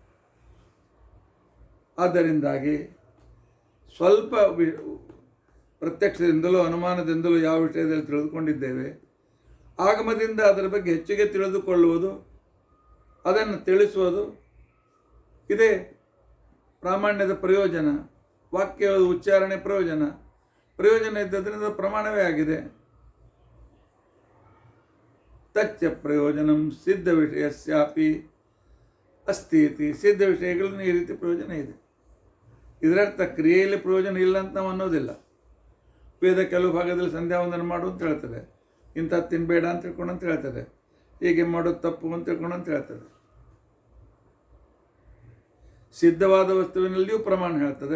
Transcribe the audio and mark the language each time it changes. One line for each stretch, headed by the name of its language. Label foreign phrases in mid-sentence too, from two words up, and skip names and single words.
Kannada: ಆದ್ದರಿಂದಾಗಿ ಸ್ವಲ್ಪ ಪ್ರತ್ಯಕ್ಷದಿಂದಲೂ ಅನುಮಾನದಿಂದಲೂ ಯಾವ ವಿಷಯದಲ್ಲಿ ತಿಳಿದುಕೊಂಡಿದ್ದೇವೆ, ಆಗಮದಿಂದ ಅದರ ಬಗ್ಗೆ ಹೆಚ್ಚಿಗೆ ತಿಳಿದುಕೊಳ್ಳುವುದು, ಅದನ್ನು ತಿಳಿಸುವುದು, ಇದೇ ಪ್ರಾಮಾಣ್ಯದ ಪ್ರಯೋಜನ. ವಾಕ್ಯದ ಉಚ್ಚಾರಣೆ ಪ್ರಯೋಜನ ಇದ್ದದ್ರಿಂದ ಪ್ರಮಾಣವೇ ಆಗಿದೆ.
Sanskrit: ತಚ್ಚ ಪ್ರಯೋಜನಂ ಸಿದ್ಧ ವಿಷಯಸ್ಯಾಪಿ ಅಸ್ತಿ ಇತಿ.
Kannada: ಸಿದ್ಧ ವಿಷಯಗಳನ್ನು ಈ ರೀತಿ ಪ್ರಯೋಜನ ಇದೆ. ಇದರರ್ಥ ಕ್ರಿಯೆಯಲ್ಲಿ ಪ್ರಯೋಜನ ಇಲ್ಲ ಅಂತ ನಾವು ಅನ್ನೋದಿಲ್ಲ. ವೇದ ಕೆಲವು ಭಾಗದಲ್ಲಿ ಸಂಧ್ಯಾವಂದನ ಮಾಡು ಅಂತ ಹೇಳ್ತದೆ, ಇಂಥದ್ದು ತಿನ್ನಬೇಡ ಅಂತ ತಿಳ್ಕೊಂಡು ಅಂತ ಹೇಳ್ತದೆ, ಹೀಗೆ ಮಾಡೋದು ತಪ್ಪು ಅಂತ ತಿಳ್ಕೊಂಡು ಅಂತ ಹೇಳ್ತದೆ. ಸಿದ್ಧವಾದ ವಸ್ತುವಿನಲ್ಲಿಯೂ ಪ್ರಮಾಣ ಹೇಳ್ತದೆ.